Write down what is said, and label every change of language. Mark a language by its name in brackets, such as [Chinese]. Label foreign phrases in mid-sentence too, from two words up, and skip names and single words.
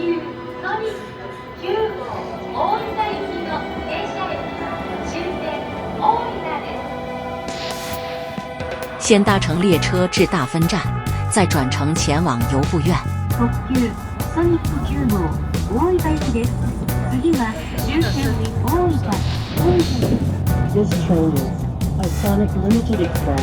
[Chinese] 先搭乘列车至大分站，再转乘前往由布院。 [Japanese] 特急ソニック9号大分行きです。 [English] This train is Iconic Limited Express.